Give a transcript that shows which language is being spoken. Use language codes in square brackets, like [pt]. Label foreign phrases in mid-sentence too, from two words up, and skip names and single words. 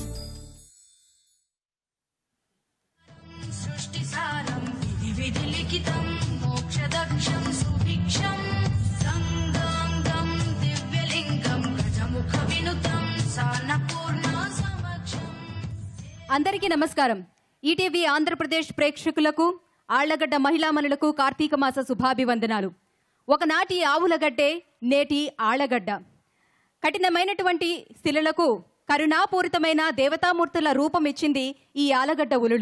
[sa] सृष्टिसारं विधिलिखितं मोक्षदक्षं सुभिक्षं संगं दिव्यलिङ्गं गजमुखविनुतं सान्नपूर्णा समक्षम्. [te] అందరికీ నమస్కారం. ఈటీవీ ఆంధ్రప్రదేశ్ ప్రేక్షకులకు, ఆళ్లగడ్డ మహిళామణులకు కార్తీక మాస శుభాభివందనాలు. ఒకనాటి ఆవులగడ్డే నేటి ఆళ్లగడ్డ. కఠినమైనటువంటి శిలలకు కరుణాపూరితమైన దేవతామూర్తుల రూపం ఇచ్చింది ఈ ఆలగడ్డ ఉలులు.